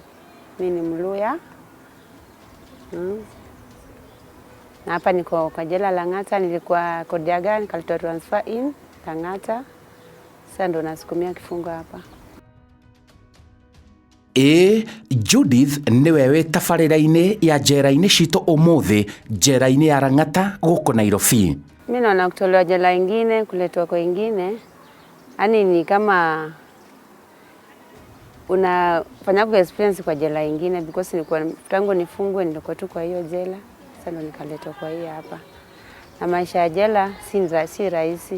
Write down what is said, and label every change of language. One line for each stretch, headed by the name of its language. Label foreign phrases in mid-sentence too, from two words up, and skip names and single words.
Swahili: Mimi ni Mluya. Na hapa niko kwa jela la Ngata, nilikuwa Kodiaga, nikalitoa
English: transfer in
Swahili: Ngata. Sasa ndo nasukumia kifungo hapa.
Kikuyu: Judith niwe we tabarĩra-inĩ ya njera-inĩ citũ ũmũthĩ, njera-inĩ ya Lang'ata gũkũ Nairobi.
Swahili: Mimi naona kutolewa jela ingine kuletwa kwa ingine, yani ni kama unafanya kwa experience kwa jela ingine, because nilikuwa tangu nifungwe nilikuwa tu kwa hiyo jela, sasa ndo nikaletwa kwa hii hapa. Na maisha ya jela si rahisi.